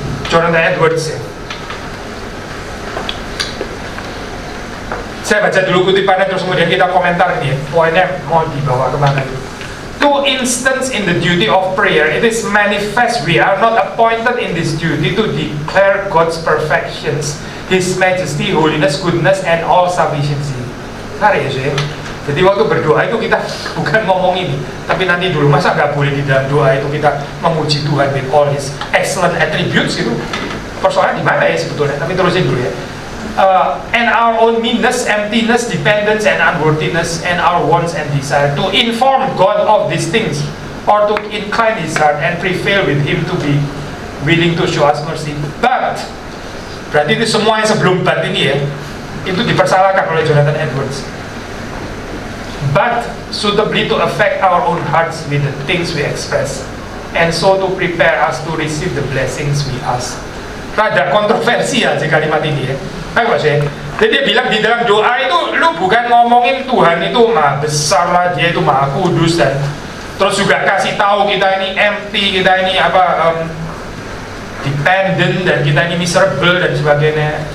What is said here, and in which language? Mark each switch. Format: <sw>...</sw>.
<id>Jonathan Edwards ya. Saya baca dulu kutipannya terus kemudian kita komentar ini ya. Poinnya mau dibawa kemana gitu.</id> <en>To instance in the duty of prayer, it is manifest we are not appointed in this duty to declare God's perfections, His majesty, holiness, goodness, and all sufficiency.</en> <id>Menarik ya sih. Jadi waktu berdoa itu kita bukan ngomong ini, tapi nanti dulu masa nggak boleh di dalam doa itu kita memuji Tuhan</id> <en>with all His excellent attributes</en> <id>gitu. Persoalannya di mana ya sebetulnya? Tapi terusin dulu ya.</id> <en>And our own meanness, emptiness, dependence, and unworthiness, and our wants and desire, to inform God of these things, or to incline His heart and prevail with Him to be willing to show us mercy.</en> <id>But, berarti itu semua yang sebelum but ini ya, itu dipersalahkan oleh Jonathan Edwards.</id> <en>But, suitably to affect our own hearts with the things we express, and so to prepare us to receive the blessings we ask.</en> <id>Rada kontroversial sih kalimat ini ya. Apa sih? Jadi dia bilang di dalam doa itu lu bukan ngomongin Tuhan itu maha besar lah, dia itu maha kudus, dan terus juga kasih tahu kita ini empty, kita ini dependent, dan kita ini miserable dan sebagainya.</id>